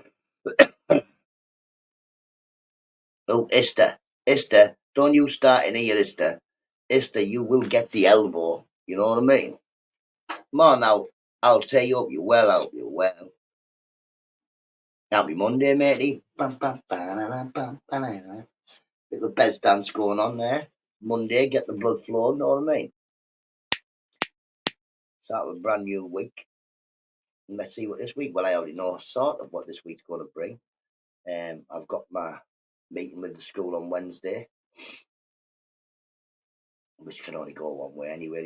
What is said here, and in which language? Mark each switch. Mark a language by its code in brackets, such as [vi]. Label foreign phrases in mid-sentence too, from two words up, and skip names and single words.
[en] Oh, Easter. Easter. Don't you start in here, Easter. Easter, you will get the elbow. You know what I mean? Come on now. I'll tear you up. You well out. You well. Happy Monday, matey. Bam, bam, ba-da-da, bam, ba-da-da. Bit of a bed dance going on there. Monday, get the blood flowing. Know what I mean? Start with a brand new week. And let's see what this week. Well, I already know sort of what this week's going to bring. I've got my meeting with the school on Wednesday, which can only go one way anyway.